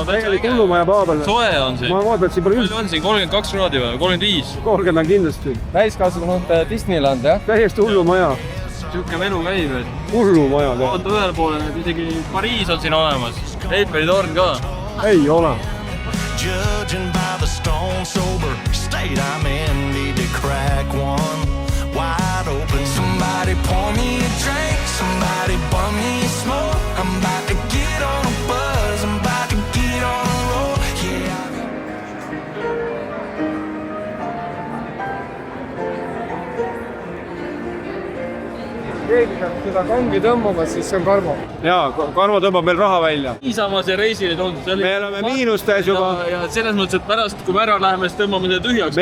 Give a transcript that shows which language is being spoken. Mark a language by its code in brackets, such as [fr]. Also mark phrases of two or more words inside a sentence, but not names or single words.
[et] Tegelikult hullumaja paabel. soe on siin. Ma vaatan, et siin pole Palju on siin 32 kraadi või 35? 30 on kindlasti. Täiskasvanud Disneyland, jah? Täiesti hullumaja. Siuke melu käib, et Hullumaja. vaata ühel poole, isegi Pariis on siin olemas. Eiffeli torn ka. Ei ole. [en] Judging by the stone sober state I'm in, need to crack like one, wide open. Somebody pour me a drink, somebody bum me a smoke. I'm about to get on a buzz, I'm about to get on a roll, yeah. [et] keegi peab seda kangi tõmbama, siis see on Karmo. Jaa, Karmo tõmbab meil raha välja. niisama see reisile tulnud. Me oleme miinustes juba. Ja selles mõttes, et pärast, kui me ära läheme, siis tõmbame seda tühjaks.